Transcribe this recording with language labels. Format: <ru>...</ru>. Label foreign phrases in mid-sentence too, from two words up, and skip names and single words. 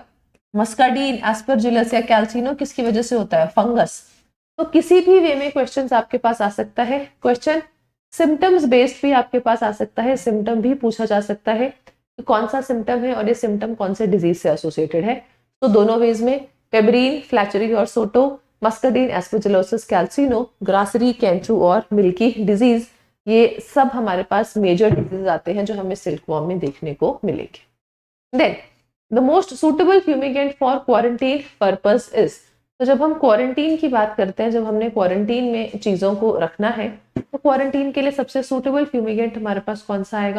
<hi>मस्कार्डीन, एस्परजिलस या कैल्सिनो किसकी वजह से होता है? फंगस। तो किसी भी वे में क्वेश्चन आपके पास आ सकता है। क्वेश्चन</hi> <en>symptoms based</en> <hi>भी आपके पास आ सकता है। सिम्टम भी पूछा जा सकता है कि कौन सा सिम्टम है और ये सिम्टम कौन से डिजीज से एसोसिएटेड है। तो दोनों वेज में पेब्रीन, फ्लैचेरी और सोटो, मस्कार्डीन, एस्परजिलोसिस, कैल्सिनो, ग्रासरी, कैंचू और</hi> <en>milky disease</en> <hi>ये सब हमारे पास</hi> <en>major disease</en> <hi>आते हैं जो हमें सिल्कवॉर्म में देखने को मिलेंगे।</hi> <en>then the most suitable fumigant for quarantine purpose is,</en> <hi>तो जब हम क्वारंटीन की बात करते हैं, जब हमने क्वारंटीन में चीजों को रखना है, तो क्वारंटीन के लिए सबसे</hi> <en>suitable fumigant</en> <hi>हमारे पास कौन सा आएगा?</hi>